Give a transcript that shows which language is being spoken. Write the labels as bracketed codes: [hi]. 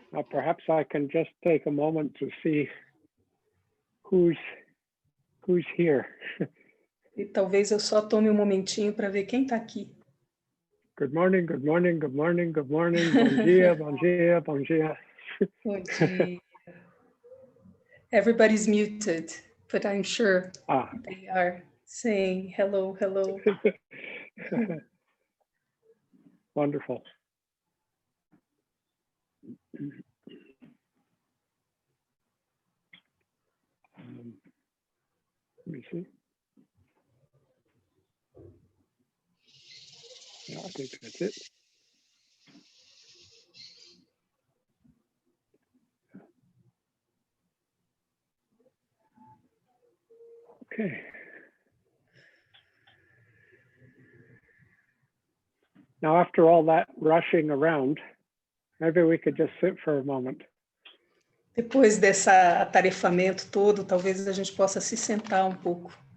[en] Perhaps I can just take a moment to see who's here. [pt] E talvez eu só tome um momentinho para ver quem está aqui. [en] Good morning, good morning, good morning, good morning. [pt] Bom dia, bom dia, bom dia. Bom dia. [en] Everybody's muted, but I'm sure they are saying hello, hello. Wonderful. Let me see. Yeah, I think that's it. Okay. Now, after all that rushing around, maybe we could just sit for a moment. [pt] Depois desse atarefamento todo, talvez a gente possa se sentar um pouco.